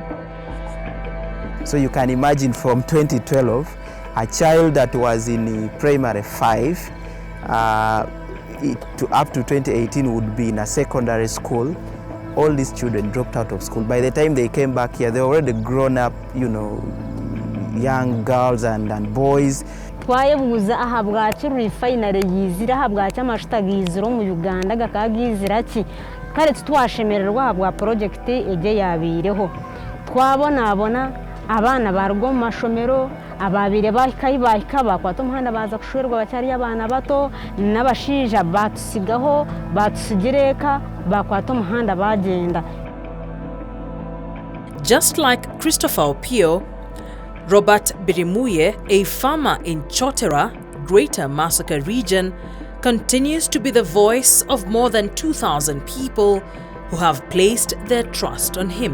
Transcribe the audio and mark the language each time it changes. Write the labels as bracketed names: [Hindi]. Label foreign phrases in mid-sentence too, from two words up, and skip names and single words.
[English] So you can imagine from 2012, a child that was in primary 5 to up to 2018 would be in a secondary school. All these children dropped out of school. By the time they came back here, they were already grown up, young girls and boys. [Nyankole] twayebuza aha bwacu refinere yizira aha bwacu amashitagiziro mu Uganda gakagizira ki kare twashemererwa aha bwa project eje yabireho twabona abana barwo mu mashomero ababire bahika bakwata umuhanda baza kushwerwa bacyari abana bato n'abashija batusigaho batusigireka bakwata umuhanda bagenda. [English] Just like Christopher Opio, Robert Birimuye, a farmer in Chotera, Greater Massacre region, continues to be the voice of more than 2,000 people who have placed their trust on him.